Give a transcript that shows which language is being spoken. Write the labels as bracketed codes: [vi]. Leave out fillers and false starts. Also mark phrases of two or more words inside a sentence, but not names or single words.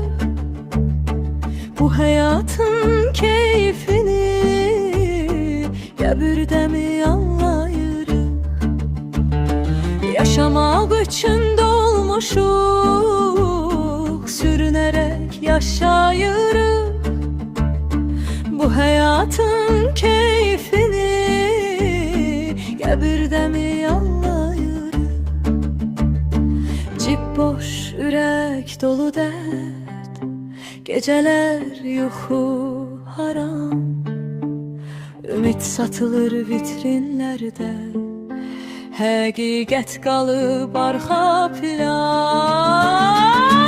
[az] Bu hayatın keyfini qəbirdəmi anlayırıq. [tr] Yaşamak için [az] dolmuşuq, sürünerek yaşayırıq. Bu hayatın keyfini qəbirdəmi anlayırıq. Cib boş, ürək dolu dərd, gecələr yuxu haram. Ümid satılır vitrinlərdə, həqiqət qalıb arxa plan.